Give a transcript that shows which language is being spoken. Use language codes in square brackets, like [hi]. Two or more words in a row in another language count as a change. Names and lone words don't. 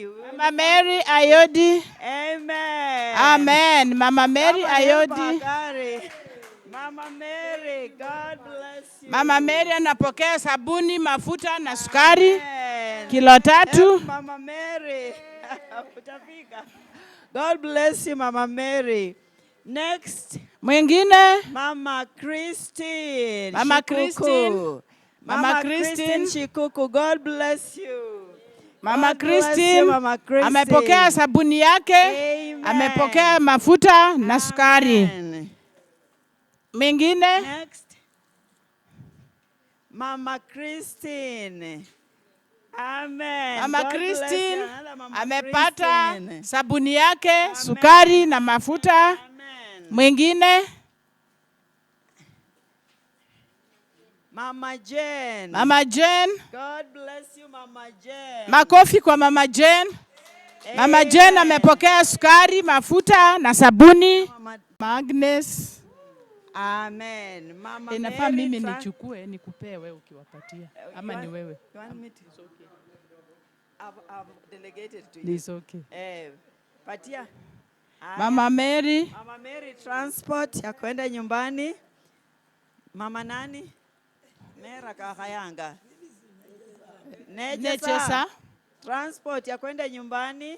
[sw] Mama Mary Ayodi. Amen. Amen. Mama Mary Kama Ayodi. [en] Bakari. Mama Mary, God bless you. [sw] Mama Mary anapokea sabuni, mafuta na sukari. Amen. Kilo 3. Mama Mary. Utafika. [en] God bless you, Mama Mary. Next. [sw] Mwingine? Mama Christine. Mama Shikuku. Christine. Mama Christine. Shikuku. [en] God bless you. Mama God bless you, [sw] Christine Mama Christine. amepokea sabuni yake, Amen. amepokea mafuta na sukari. Amen. Mwingine? Next. Mama Christine. Amen. Mama [en] God bless Christine you. Another Mama [sw] amepata Christine. sabuni yake, sukari na mafuta. Mwingine? Mama Jane. Mama Jane. [en] God bless you, [sw] Mama Jane. Makofi kwa Mama Jane. Mama Jane amepokea sukari, mafuta na sabuni. Mama Agnes. Amen. Mama Inafaa Mary mimi Frank. nichukue nikupee wewe ukiwapatia ama ni wewe? [en] You want me to? It's okay. I've delegated to you. It's okay. [sw] Patia. Mama Mary. Mama Mary transport ya kwenda nyumbani. Mama nani? Mera Kahayanga. Nechesa. Transport ya kwenda nyumbani.